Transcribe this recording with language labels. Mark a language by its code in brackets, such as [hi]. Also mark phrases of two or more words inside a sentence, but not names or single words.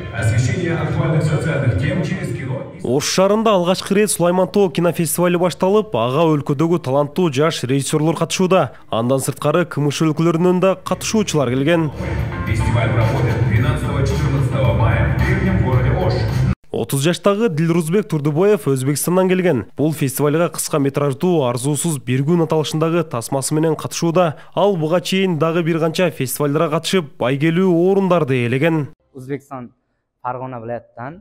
[ru] Освещение актуальных социальных тем через кино. [ky] Ош шаарында алгачкы рет Сулайман Тоо кинофестивалі башталып, ага өлкөдөгү таланттуу жаш режиссерлор катышууда. Андан сырткары КМШ өлкөлөрүнөн да катышуучулар келген. [ru] Фестиваль проходит 13-14 мая в древнем городе Ош. [ky] 30 жаштагы Дилрузбек Турдубаев Өзбекстандан келген. Бул фестивалга кыска метраждуу Арзуусуз бир күн аталышындагы тасмасы менен катышууда. Ал буга чейин дагы бир канча фестивалдарга катышып, байгелүү орундарды ээлеген. Өзбекстан Фаргона вилаяттан.